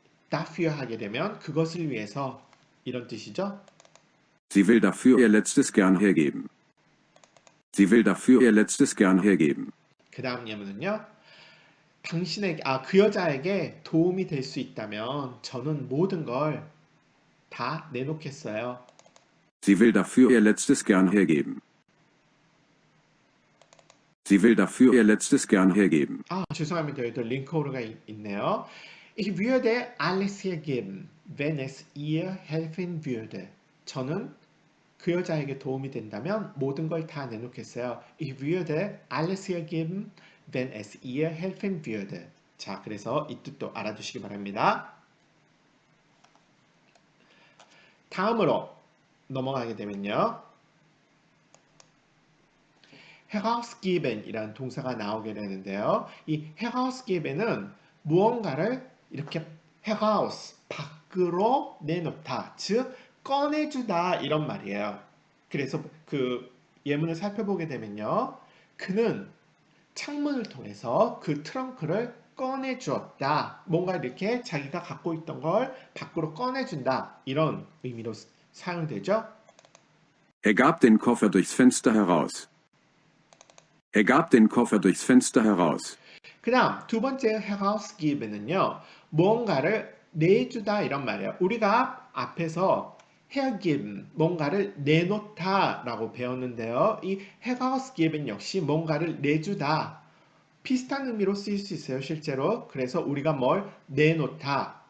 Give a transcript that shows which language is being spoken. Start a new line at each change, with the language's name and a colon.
Korean: dafür 하게 되면 그것을 위해서 이런 뜻이죠.
German: Sie will dafür ihr Letztes gern hergeben. Sie will dafür ihr Letztes gern hergeben.
Korean: 그 다음 예문은요. 그 여자에게 도움이 될 수 있다면 저는 모든 걸 다 내놓겠어요.
German: Sie will dafür ihr Letztes gern hergeben. Sie will dafür ihr Letztes gern hergeben.
Korean: 죄송합니다. 여기도 링크오르가 있네요.
German: Ich würde alles hergeben, wenn es ihr helfen würde.
Korean: 저는 그 여자에게 도움이 된다면 모든 걸 다 내놓겠어요.
German: Ich würde alles hergeben, wenn es ihr helfen würde.
Korean: 자, 그래서 이 뜻도 알아두시기 바랍니다. 다음으로 넘어가게 되면요. herausgeben 이라는 동사가 나오게 되는데요. 이 herausgeben은 무언가를 이렇게 heraus, 밖으로 내놓다, 즉 꺼내주다 이런 말이에요. 그래서 그 예문을 살펴보게 되면요. 그는 창문을 통해서 그 트렁크를 꺼내주었다. 뭔가 이렇게 자기가 갖고 있던 걸 밖으로 꺼내준다. 이런 의미로 사용되죠.
German: Er gab den Koffer durchs Fenster heraus. Er gab den Koffer durchs Fenster heraus.
Korean: 그 다음 두 번째 herausgeben은요. 무언가를 내주다 이런 말이에요. 우리가 앞에서 hergeben, 뭔가를 내놓다 라고 배웠는데요. 이 herausgeben 역시 뭔가를 내주다. 비슷한 의미로 쓰일 수 있어요. 실제로. 그래서 우리가 뭘 내놓다,